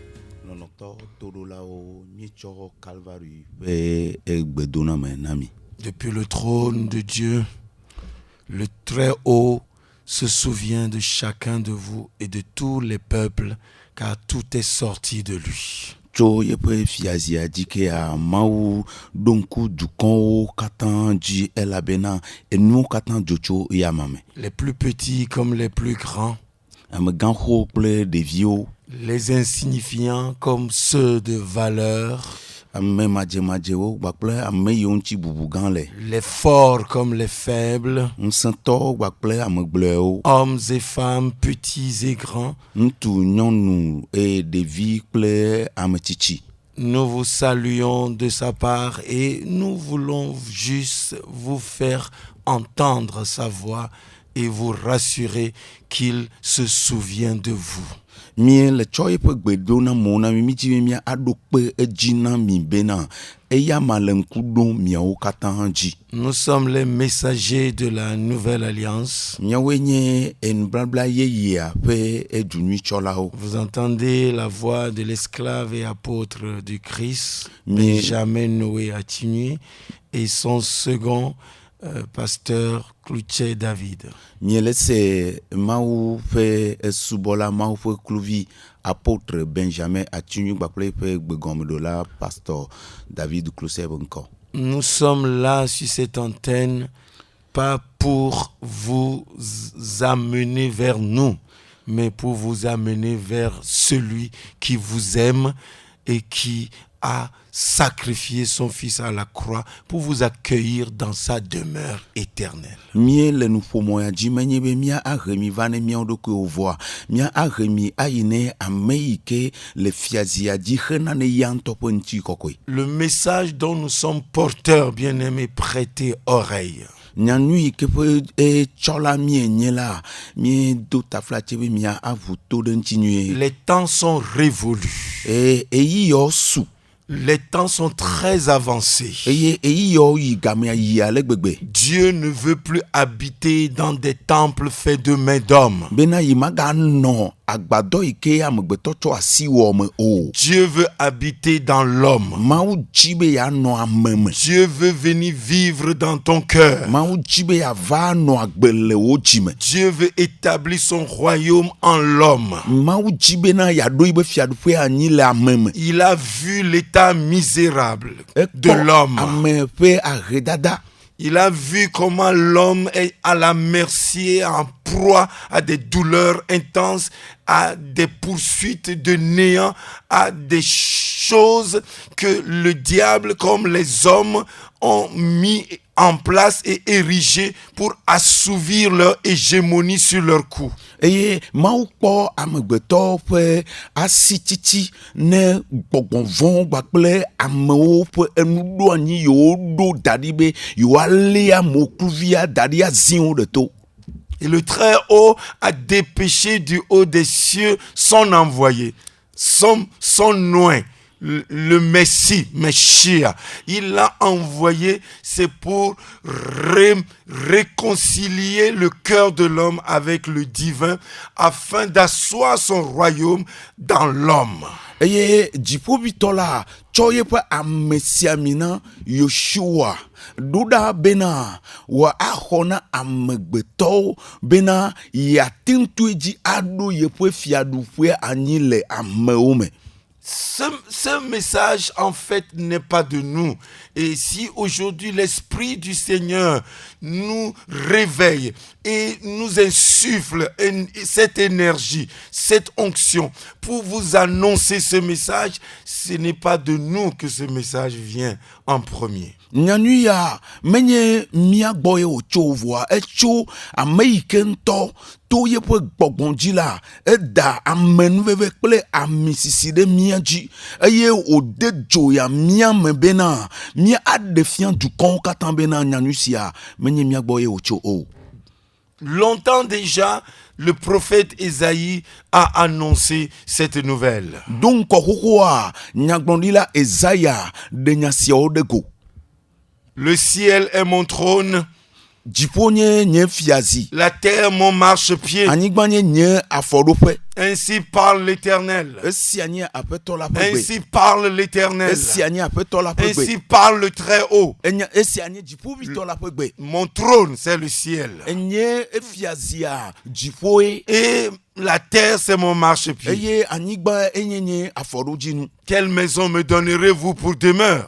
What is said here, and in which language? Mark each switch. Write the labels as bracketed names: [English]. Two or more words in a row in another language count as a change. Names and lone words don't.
[French] Depuis le trône de Dieu, le Très-Haut se souvient de chacun de vous et de tous les peuples, car tout est sorti de lui. [Ewe] Tso yeƒe fiazia dzi ke amawu ɖo ŋku dukɔwo katã dzi elabena enuwo katã dzo tso yama me. [French] Les plus petits comme les plus grands, [Ewe] Amegãxowo kple ɖeviwo, [French] les insignifiants comme ceux de valeur, [Ewe] ame madzemadzewo kpakple ame yiwo ŋuti bubu gã le, [French] les forts comme les faibles, [Ewe] ŋusẽtɔwo kpakple ame gblɔewo, [French] hommes et femmes, petits et grands. [Ewe] ŋutsu, nyɔnu eye ɖevi kple ame tsitsi. [French] Nous vous saluons de sa part et nous voulons juste vous faire entendre sa voix et vous rassurer qu'il se souvient de vous. [Ewe] Mie le tsɔ yeƒe gbe do na mo na mi dzi be mia aɖo kpe edzi na mi bena eya ma le ŋku ɖom miawo katã dzi. [French] Nous sommes les messagers de la nouvelle alliance. [Ewe] Miawoe nye enubabla yeyea ƒe edunui tsɔlawo. [French] Vous entendez la voix de l'esclave et apôtre du Christ, Mais- Benjamin Noé Attigné, et son second pasteur Cloutier David. [Ewe] Miele se Mawu ƒe esubɔla Mawu ƒe kluvi apôtre Benjamin Attigny kpakple eƒe gbegɔmeɖola pasteur David Cloutier ƒe ŋkɔ. [French] Nous sommes là sur cette antenne pas pour vous amener vers nous, mais pour vous amener vers celui qui vous aime et qui a sacrifié son fils à la croix pour vous accueillir dans sa demeure éternelle. [Ewe] Mie le nuƒomɔ ya dzi menye be mia ahe mi va ne miawo ɖokuiwo vɔa, mia ahe mi ayi ne ame yi ke le fiazia dzi hena ne ya ŋutɔ ƒe ŋutikɔkɔe. [French] Le message dont nous sommes porteurs, bien-aimés, prêtez oreille. [Ewe] Nyanu yi ke ƒe tsɔla mienye la, miedo taflatse be mia avu to ɖe ŋuti nyuie. [French] Les temps sont révolus. [Ewe] Eyi yawo su. [French] Les temps sont très avancés. [Ewe] Eye eyi yawo yi gamea yi ale gbegbe. [French] Dieu ne veut plus habiter dans des temples faits de mains d'hommes. [Ewe] Bena yi maganɔ agbadɔ yi ke amegbetɔ tsɔ asi wɔ me o. [French] Dieu veut habiter dans l'homme. [Ewe] Mawu dzi be yeanɔ ame me. [French] Dieu veut venir vivre dans ton cœur. [Ewe] Mawu dzi be yeava nɔ agbe le wo dzime. [French] Dieu veut établir son royaume en l'homme. [Ewe] Mawu dzi bena yeaɖo yi be fiaɖuƒe anyi le ame me. [French] Il a vu l'état misérable de [Ewe] Ekpɔ [French] l'homme. [Ewe] ame ƒe ahedada. [French] Il a vu comment l'homme est à la merci, en proie à des douleurs intenses, à des poursuites de néant, à des choses que le diable comme les hommes ont mis en place et érigés pour assouvir leur hégémonie sur leur cou. [Ewe] eye Mawu kpɔ amegbetɔ ƒe asitsitsi ne gbɔgbɔvɔ kpakple amewo ƒe enuɖoanyi yiwo ɖo da ɖi be yewoalé amewo kluvia da ɖi azĩ wo ɖe to. [French] Et le Très-Haut a dépêché du haut des cieux son envoyé, son oint, le Messie, Messia. Il l'a envoyé, c'est pour réconcilier le cœur de l'homme avec le divin, afin d'asseoir son royaume dans l'homme. [Ewe] Eye dziƒoʋĩtɔ la tsɔ yeƒe amesiamina Yoshua ɖo ɖa bena wòaxɔ na amegbetɔwo bena yeate ŋu to edzi aɖo yeƒe fiaɖuƒe anyi le amewo me. [French] Ce message, en fait, n'est pas de nous. Et si aujourd'hui l'Esprit du Seigneur nous réveille et nous insuffle cette énergie, cette onction pour vous annoncer ce message, ce n'est pas de nous que ce message vient en premier. [Ewe] Nyanu ya menye mía gbɔ ye wòtso voa etso ame yi ke ŋutɔ to yeƒe gbɔgbɔ dzi la eda amenuveve kple amisisi ɖe mía dzi eye wòde dzo ya mía me bena mía aɖe fia dukɔwo katã bena nyanu sia menye mía gbɔ ye wòtso o. [French] Longtemps déjà, le prophète Ésaïe a annoncé cette nouvelle. [Ewe] Donc xoxoa nyagblɔɖila Ezaya ɖe nya siawo ɖe go. [French] Le ciel est mon trône, [Ewe] Dziƒo nye fiazi, [French] la terre mon marchepied. [Ewe] anyigba nye afɔɖoƒe. [French] Ainsi parle l'Éternel. [Ewe] Esia nye aƒetɔ la ƒe gbe. [French] Ainsi parle l'Éternel. [Ewe] Esia nye aƒetɔ la ƒe [French] Ainsi [Ewe] gbe. [French] parle le Très-Haut. [Ewe] Esia nye dziƒoʋĩtɔ la ƒe gbe. [French] Mon trône, c'est le ciel. [Ewe] Enye efiazia dziƒoe [French] Et la terre, c'est mon marchepied. [Ewe] eye anyigba nye afɔɖodzinu. [French] Quelle maison me donnerez-vous pour demeure?